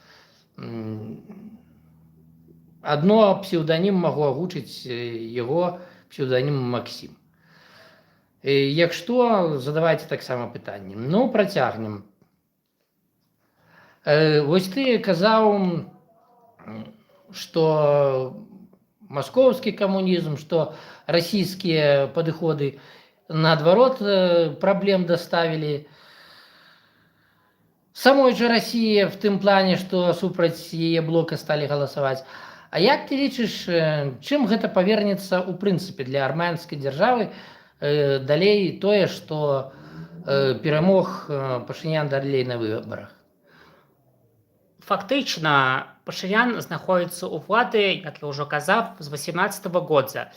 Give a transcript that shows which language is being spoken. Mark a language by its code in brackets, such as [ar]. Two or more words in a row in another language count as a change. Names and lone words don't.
[be] Адно псеўданім магу агучыць яго псеўданім Максім. Як што, задавайце таксама пытанні. Ну, працягнем. Вось ты казаў, [ru] что московский коммунизм, что российские подходы, наоборот, проблем доставили самой же России в том плане, что [be] супраць яе блока [ru] стали голосовать. [be] А як ты лічыш, чым гэта павернецца ў прынцыпе для армянскай дзяржавы далей тое, што перамог Пашынян далей на выбарах? Фактычна, Пашынян знаходзіцца ў улады, як я ўжо казаў, з 18-го года.